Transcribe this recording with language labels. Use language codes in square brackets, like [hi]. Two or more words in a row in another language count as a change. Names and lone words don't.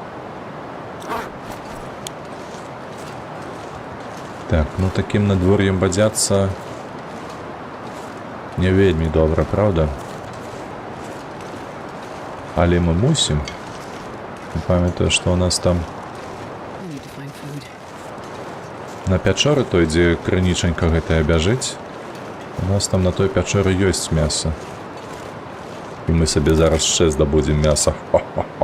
[be] Так, ну таким надвор'ем бадзяцца не вельмі добра, правда? Але мы мусім. Памятаю, што у нас там [en] I need to find food. [be] на пячоры той, дзе крынічанька гэтая бяжыць, у нас там на той пячоры ёсць мяса. І мы сабе зараз ще здабудзем мяса. Хо-хо-хо.